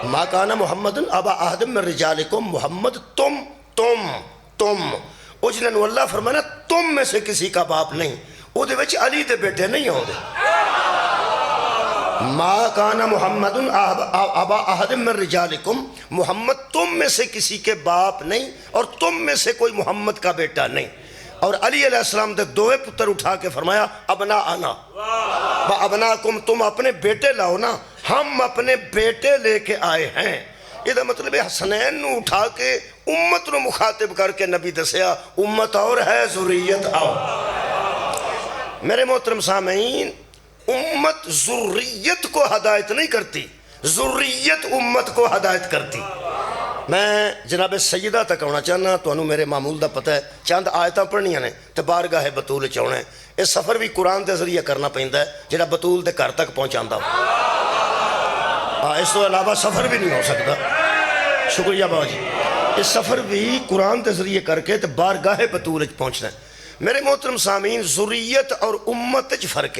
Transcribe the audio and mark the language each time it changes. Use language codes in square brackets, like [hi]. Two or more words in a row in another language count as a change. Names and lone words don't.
[ar] ما کان محمد ابا احد من رجالکم، [pa] محمد تم او جنہوں اللہ فرمانا [ur] تم میں سے کسی کا باپ نہیں، [pa] او دے وچ علی دے بیٹے نہیں ہوں دے۔ [ar] ما کان محمد ابا احد من رجالکم، [ur] محمد تم میں سے کسی کے باپ نہیں اور تم میں سے کوئی محمد کا بیٹا نہیں۔ [pa] اور علی [ar] علیہ السلام [pa] دے دوے پتر اٹھا کے فرمایا [ar] ابنا انا و ابناکم، [ur] تم اپنے بیٹے لاؤ نا، ہم اپنے بیٹے لے کے آئے ہیں۔ [pa] یہ مطلب ہے حسنین نو اٹھا کے امت نو مخاطب کر کے نبی دسیا امت اور ہے ذریت اور۔ [ur] میرے محترم سامعین، امت ذریت کو ہدایت نہیں کرتی، ذریت امت کو ہدایت کرتی۔ [pa] میں جناب سیدہ تک آنا چاہنا، تو انہوں میرے معمول دا پتہ ہے، چند آیتاں پڑھنیاں نے تے بارگاہ بطول چاہنا ہے۔ اس سفر بھی قرآن دے ذریعے کرنا پہندا ہے جڑا بطول دے گھر تک پہنچاندا ہو، اس تو علاوہ سفر بھی نہیں ہو سکتا۔ شکریہ بابا جی، اس سفر بھی قرآن دے ذریعے کر کے تے بارگاہ بطول پہنچنا ہے۔ میرے محترم سامعین، ذریت اور امت وچ فرق ہے۔